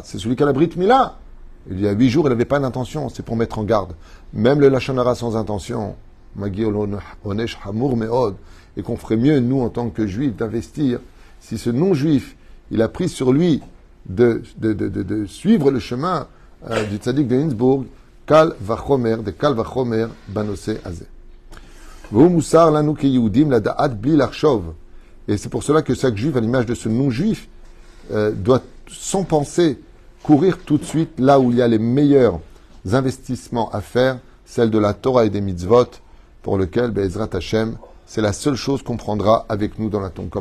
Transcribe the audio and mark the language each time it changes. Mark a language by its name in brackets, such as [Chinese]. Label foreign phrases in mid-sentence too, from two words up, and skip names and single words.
[French] C'est celui qui a la [Hebrew] ברית מילה. [French] Il y a 8 jours, il n'avait pas d'intention, c'est pour mettre en garde. Même le [Hebrew] לשון הרע [French] sans intention, et qu'on ferait mieux, nous, en tant que juifs, d'investir, si ce non-juif, il a pris sur lui de suivre le chemin du tzaddik de Innsbruck, [Hebrew] קל וחומר, de קל וחומר בנושא הזה. [French] Et c'est pour cela que chaque juif, à l'image de ce non-juif, doit, sans penser, courir tout de suite là où il y a les meilleurs investissements à faire, celle de la Torah et des mitzvot, pour lequel, [Hebrew] בעזרת השם, [French] c'est la seule chose qu'on prendra avec nous dans la tombe.